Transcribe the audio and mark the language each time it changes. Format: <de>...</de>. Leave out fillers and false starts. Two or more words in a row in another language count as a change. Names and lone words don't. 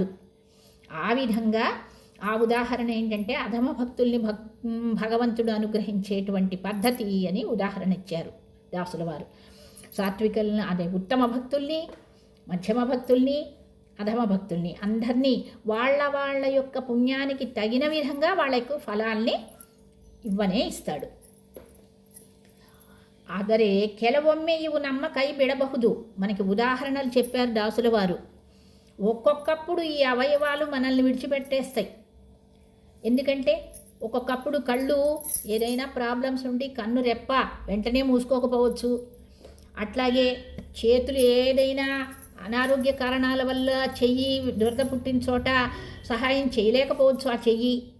<te>ఆ విధంగా ఆ ఉదాహరణ ఏంటంటే అధమ భక్తుల్ని భగవంతుడు అనుగ్రహించేటువంటి పద్ధతి అని ఉదాహరణ ఇచ్చారు దాసుల వారు. సాత్వికుల్ని, అదే ఉత్తమ భక్తుల్ని, మధ్యమ భక్తుల్ని, అధమ భక్తుల్ని అందరినీ వాళ్ళ యొక్క పుణ్యానికి తగిన విధంగా వాళ్ళకు ఫలాల్ని ఇవ్వనే ఇస్తాడు.</te> <kn>ಆದರೆ ಕೆಲವೊಮ್ಮೆ ಇವು ನಮ್ಮ ಕೈ ಬಿಡಬಹುದು.</kn> <te>మనకి ఉదాహరణలు చెప్పారు దాసుల వారు. ఒక్కొక్కప్పుడు ఈ అవయవాలు మనల్ని విడిచిపెట్టేస్తాయి. ఎందుకంటే ఒక్కొక్కప్పుడు కళ్ళు ఏదైనా ప్రాబ్లమ్స్ ఉండి కన్ను రెప్ప వెంటనే మూసుకోకపోవచ్చు. అట్లాగే చేతులు ఏదైనా అనారోగ్య కారణాల వల్ల చెయ్యి దురద పుట్టిన చోట సహాయం చేయలేకపోవచ్చు ఆ చెయ్యి.</te>